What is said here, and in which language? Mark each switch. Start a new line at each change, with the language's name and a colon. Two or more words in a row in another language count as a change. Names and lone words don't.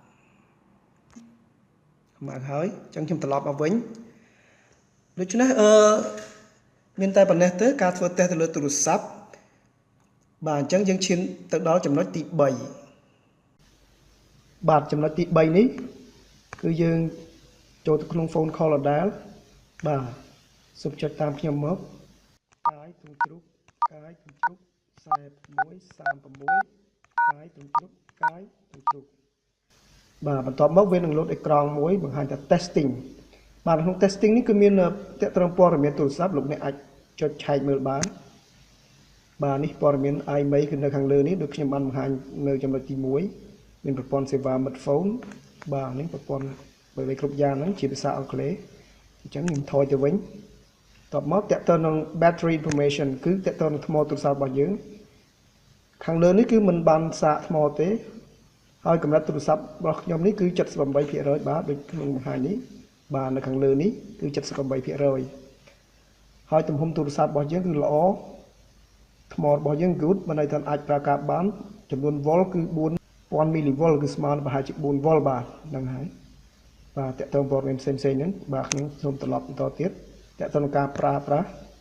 Khmer: ខ្មៅហើយអញ្ចឹងខ្ញុំត្រឡប់មកវិញដូច្នេះមានតែប៉ុណ្ណេះទេការធ្វើតេស្តទៅលើទូរស័ព្ទបាទអញ្ចឹងយើងឈានទៅដល់ចំណុចទី3បាទចំណុចទី3នេះគឺយើងចូលទៅក្នុង
English: phone call
Khmer: ដដែលបាទសូមចុចតាមខ្ញុំមកកាយទ្រង់ជ្រូកកាយទ្រង់ជ្រូក41 36កាយទ្រង់ជ្រូកកាយទ្រង់ជ្រូកបាទបន្ទាប់មកវានឹងលោតអេក្រង់មួយបង្ហាញថា testing បាទក្នុង testing នេះគឺមានតេត្រឹមព័ត៌មានទូរស័ព្ទលោកអ្នកអាចចុចឆែកមើលបានបាទនេះព័ត៌មាន email គឺនៅខាង លើនេះដូចខ្ញុំបានបង្ហាញនៅចំណុចទី1មានប្រព័ន្ធសេវា smartphone បាទនេះប្រព័ន្ធបីគ្រប់យ៉ាងហ្នឹងជាភាសាអង់គ្លេសអញ្ចឹងខ្ញុំថយទៅវិញ តបមកតេទៅនឹង
English: battery information
Khmer: គឺតេទៅនឹងថ្មទូរស័ព្ទរបស់យើងខាងលើនេះគឺមិនបានសាកថ្មទេ ហើយកម្រិតទូរស័ព្ទរបស់ខ្ញុំនេះគឺ 78% បាទដូចក្នុងបង្ហាញនេះបាទនៅខាងលើនេះគឺ 78% ហើយទំហំទូរស័ព្ទរបស់យើងគឺល្អថ្មរបស់យើង good បានន័យថាអាចប្រើការបានចំនួន volt គឺ 4000 millivolt គឺស្មើនឹងប្រហែលជា 4 volt បាទហ្នឹងហើយបាទតេតើព័ត៌មានផ្សេងៗហ្នឹងបាទខ្ញុំសូមត្រឡប់បន្តទៀតតេតើនឹងការប្រើប្រាស់